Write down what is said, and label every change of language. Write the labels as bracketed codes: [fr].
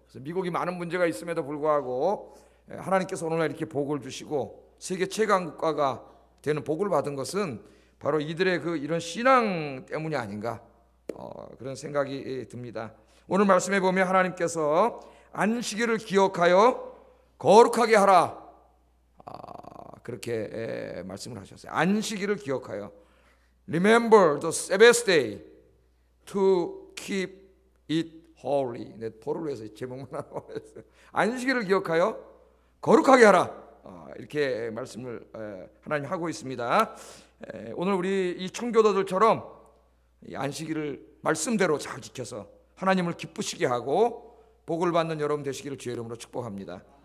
[ko] 그래서 미국이 많은 문제가 있음에도 불구하고 하나님께서 오늘날 이렇게 복을 주시고 세계 최강 국가가 되는 복을 받은 것은 바로 이들의 이런 신앙 때문이 아닌가, 그런 생각이 듭니다. 오늘 말씀에 보면 하나님께서 안식일을 기억하여 거룩하게 하라, 그렇게 말씀을 하셨어요. 안식일을 기억하여, [en] Remember the Sabbath day to keep it holy. [ko] 내 포를 해서 제목만 하라고 했어요. 안식일을 기억하여 거룩하게 하라, 이렇게 말씀을 하나님 하고 있습니다. 오늘 우리 이 청교도들처럼 이 안식일을 말씀대로 잘 지켜서 하나님을 기쁘시게 하고 복을 받는 여러분 되시기를 주의 이름으로 축복합니다.